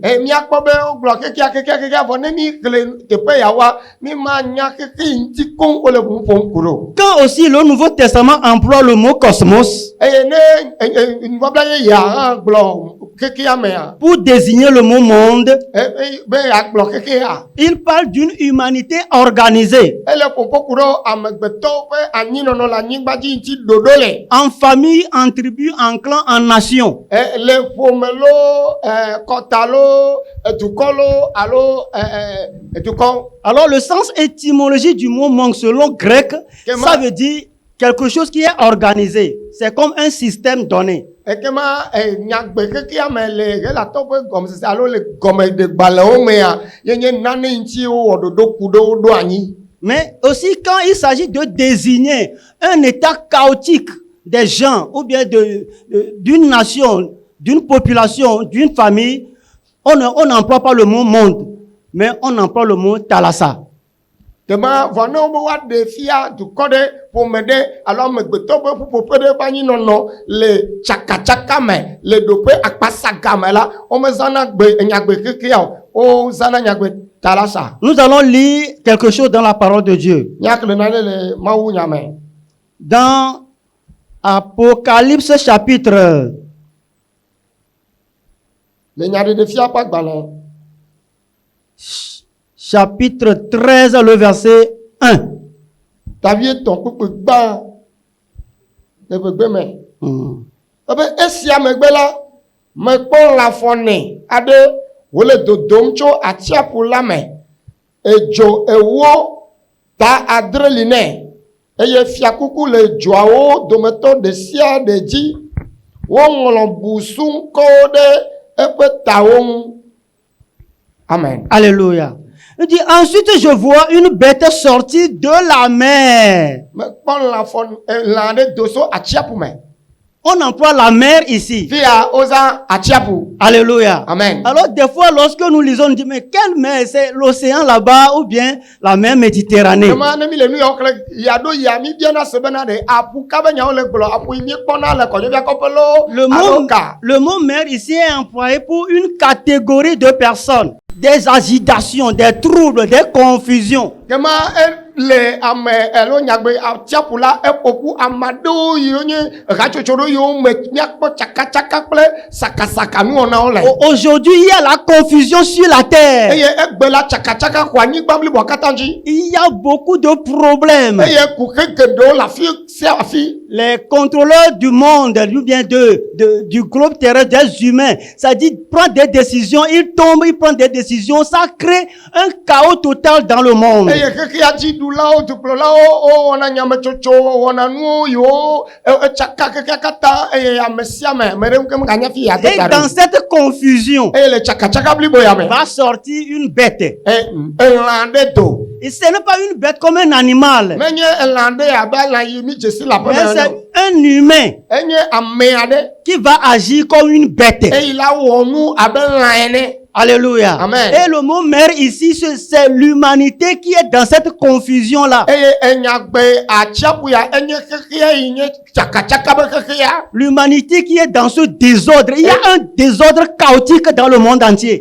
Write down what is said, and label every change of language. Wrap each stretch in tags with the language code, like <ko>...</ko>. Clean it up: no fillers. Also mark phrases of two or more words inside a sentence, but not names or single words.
<ee>míakpɔ be wogblɔ kekeakekea vɔ ne mi xlẽ teƒe yawoa, mi ma nya keke ŋuti koŋ wole ʋu ƒom ku ɖo.</ee> <fr>Quand aussi le Nouveau Testament emploie le mot cosmos</fr> <ee>Eye ne nubabla yeyea hã gblɔ kekea mea,</ee> <fr>pour désigner le mot monde,</fr> <ee>be agblɔ kekea,</ee> <fr>il parle d'une humanité organisée,</fr> <ee>ele ƒoƒo ku ɖo amegbetɔwo ƒe anyinɔnɔ le anyigba dzi ŋuti ɖoɖo le.</ee> <fr>en famille, en tribu, en clan, en nation.</fr> <ee>Le ƒome lo, kɔta lo, dukɔ lo alo dukɔ.</ee> <fr>Alors le sens étymologique du mot monde selon grec, ça veut dire quelque chose qui est organisé. C'est comme un système donné.</fr> <ee>Ekema nyagbe kekea me le ɣelatɔ ƒe gɔmesese alo le gɔmeɖegbalẽwo mea, yenye nane ŋuti wowɔ ɖoɖo ku ɖo ɖo anyi.</ee> <fr>Mais aussi quand il s'agit de désigner un état chaotique des gens ou bien d'une nation, d'une population, d'une famille, on n'emploie pas le mot monde, mais on emploie le mot thalassa.</fr> <ee>Tema vɔ ne wo be woaɖe fia dukɔ ɖe ƒome ɖe alo amegbetɔ ƒe ƒuƒoƒe ɖe ƒe anyinɔnɔ le tsakatsaka me le ɖoƒe akpasaga me la, womezãna nyagbe kekea o, wozãna nyagbe talasa.</ee> <fr>Nous allons lire quelque chose dans la parole de Dieu.</fr> <ee>Míaxlẽ nane le Mawu nya me.</ee> <fr>Dans Apocalypse chapitre</fr> <ee>Le nyaɖeɖefia ƒe agbalẽ,</ee> <fr>chapitre 13, le verset 1.</fr> <ee>tavi etɔ̃ kpekpe gbã le gbegbe me. Ebe esia megbe la, mekpɔ lãfɔne aɖe wòle dodom tso atsiaƒu la me. Edzo ewo ta adre li nɛ eye fiakuku le dzoawo dometɔ ɖe sia ɖe dzi. Woŋlɔ busukɔwo ɖe eƒe tawo ŋu. Amen.</ee> <fr>Alléluia. Il dit, ensuite je vois une bête sortie de la mer.</fr> <ee>Mekpɔ lã ɖe do so atsiaƒu me.</ee> <fr>On emploie la mer ici.</fr> <ee>Fia wozã atsiaƒu. Alléluia. Amen.</ee> <fr>Alors des fois lorsque nous lisons, on dit, mais quelle mer? C'est l'océan là-bas ou bien la mer Méditerranée?</fr> <ee>Ema ne mi le nu yawo xlẽ yaɖo ya mi biana se bena ɖe aƒu kabe nyawo le gblɔ aƒu yi mi kpɔna le kɔnyɔvia kɔƒe lo alo ka.</ee> <fr>Le mot mer ici est employé pour une catégorie de personnes. Des agitations, des troubles, des confusions.</fr> <ee>Kema le ame alo nyagbe atsiaƒu la eƒoƒu ame aɖewo yiwo nye hatsotso ɖo yiwo me míakpɔ tsakatsaka kple sakasaka nuwɔnawo le.</ee> <fr>Aujourd'hui, il y a la confusion sur la terre.</fr> <ee>Eye egbe la tsakatsaka xɔ anyigba bliboa katã dzi.</ee> <fr>Il y a beaucoup de problèmes.</fr> <ee>Eye kuxe geɖewo le afi sia afi.</ee> <fr>Les contrôleurs du monde, ou bien du globe terrestre, des humains, ça dit prendre des décisions, ils tombent, ils prennent des décisions, ça crée un chaos total dans le monde.</fr> <ee>Eye xexea dziɖulawo, dukplɔlawo, wɔna nyametsotso, wɔna nuwo yiwo etsaka xexea katã eye ame sia ame ɖe ŋke meganya fi</ee> <fr>Et dans cette confusion,</fr> <ee>eye le tsakatsaka blibo ya me.</ee> <fr>va sortir une bête.</fr> <ee>Elã ɖe do.</ee> <fr>Et ce n'est pas une bête comme un animal,</fr> <ee>Menye elã ɖe abe elã yi mi dzesi la</ee> <fr>mais</fr> <ee>ƒe</ee> <fr>c'est un humain</fr> <ee>enye ame aɖe</ee> <fr>qui va agir comme une bête.</fr> <ee>eye la wɔ nu abe lã ene. Alléluia. Amen.</ee> <fr>Et le mot mer ici, c'est l'humanité qui est dans cette confusion-là.</fr> <ee>Eye enyagbe atsiaƒu ya enye xexea yi nye tsakatsaka be xexea.</ee> <fr>L'humanité qui est dans ce désordre. Il y a un désordre chaotique dans le monde entier.</fr>